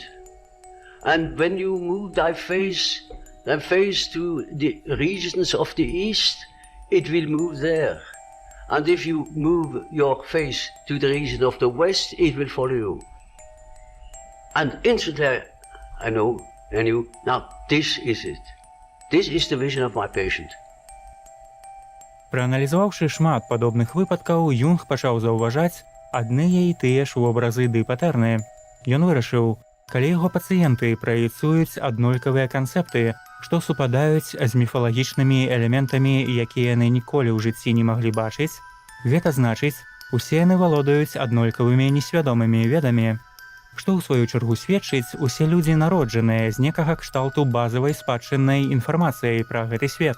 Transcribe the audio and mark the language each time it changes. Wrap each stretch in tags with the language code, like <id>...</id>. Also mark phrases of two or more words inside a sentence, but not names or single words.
<en>And when you move thy face to the regions of the east, it will move there. And if you move your face to the region of the west, it will follow you. And instantly I knew, now this is it. This is the vision of my patient.</en> <be>Прааналізаваўшы шмат падобных выпадкаў, Юнг пачаў заўважаць адныя і тыя ж вобразы ды патэрны. Ён вырашыў, калі яго пацыенты праецуюць аднолькавыя канцэпты, што супадаюць з міфалагічнымі элементамі, якія яны ніколі ў жыцці не маглі бачыць, гэта значыць, усе яны валодаюць аднолькавымі несвядомымі ведамі, што ў сваю чаргу сведчыць, усе людзі народжаныя з некага кшталту базавай спадчыннай інфармацыяй пра гэты свет.</be>